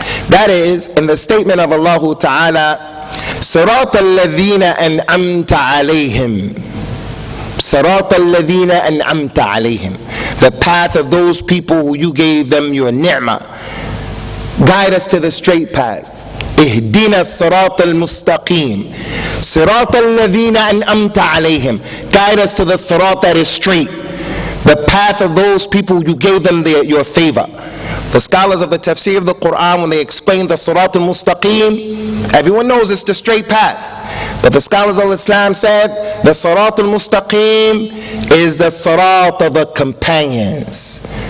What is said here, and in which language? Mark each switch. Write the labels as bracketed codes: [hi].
[en] That is in the statement of Allah Ta'ala, [ar] صِرَاطَ الَّذِينَ أَنْعَمْتَ عَلَيْهِمْ. صِرَاطَ الَّذِينَ أَنْعَمْتَ عَلَيْهِمْ. [en] The path of those people who you gave them your ni'mah. Guide us to the straight path. [ar] اهدنا الصراط المستقيم صراط الذين أنعمت عليهم. [en] Guide us to the sirat that is straight, the path of those people you gave them your favor. The scholars of the tafsir of the Quran, when they explain the sirat al-mustaqim, everyone knows it's the straight path. But the scholars of Islam said the sirat al-mustaqim is the sirat of the companions.